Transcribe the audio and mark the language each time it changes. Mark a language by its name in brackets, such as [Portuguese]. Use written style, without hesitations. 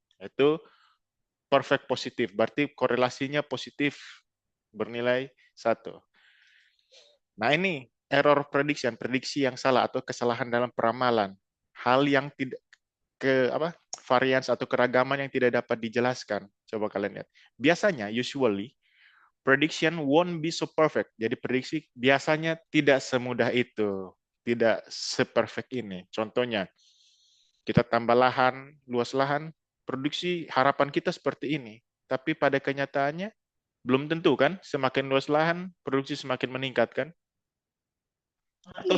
[Indonesian] Itu perfect positif, berarti korelasinya positif, bernilai 1. Nah ini error prediction, prediksi yang salah atau kesalahan dalam peramalan. Hal yang tidak varians atau keragaman yang tidak dapat dijelaskan. Coba kalian lihat. [English] Biasanya, usually, prediction won't be so perfect. [Indonesian] Jadi prediksi biasanya tidak semudah itu. Tidak seperfect ini. Contohnya, kita tambah lahan, luas lahan, produksi harapan kita seperti ini. Tapi pada kenyataannya, belum tentu kan? Semakin luas lahan, produksi semakin meningkat kan? Atau